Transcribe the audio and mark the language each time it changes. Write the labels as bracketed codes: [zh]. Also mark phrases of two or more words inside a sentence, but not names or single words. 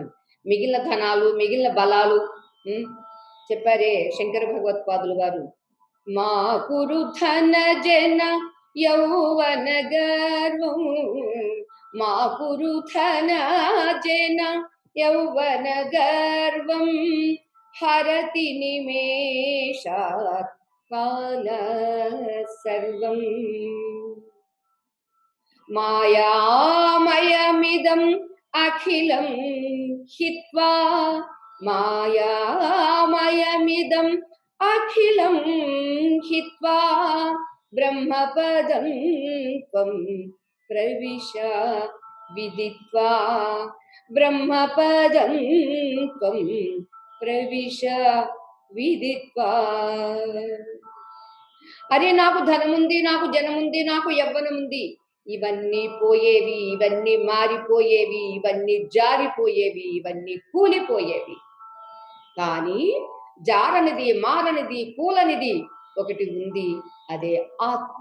[te] మిగిలిన ధనాలు, మిగిలిన బలాలు చెప్పారే శంకర భగవత్పాదులు వారు, [sa] मा कुरु धन जन यौवन गर्वं, मा कुरु धन जन यौवन गर्वं, हरति निमेषात् काल सर्वं, मायामयमिदं अखिलं हित्वा, मायामयमिदं अखिलं हित्वा ब्रह्मपदं त्वं प्रविश विदित्वा, ब्रह्मपदं त्वं प्रविश विदित्वा. [te] అరే నాకు ధనముంది, నాకు జనముంది, నాకు యవ్వనముంది, ఇవన్నీ పోయేవి, ఇవన్నీ మారిపోయేవి, ఇవన్నీ జారిపోయేవి, ఇవన్నీ కూలిపోయేవి. కానీ జారనిది, మారనిది, కూలనిది ఒకటి ఉంది, అదే ఆత్మ.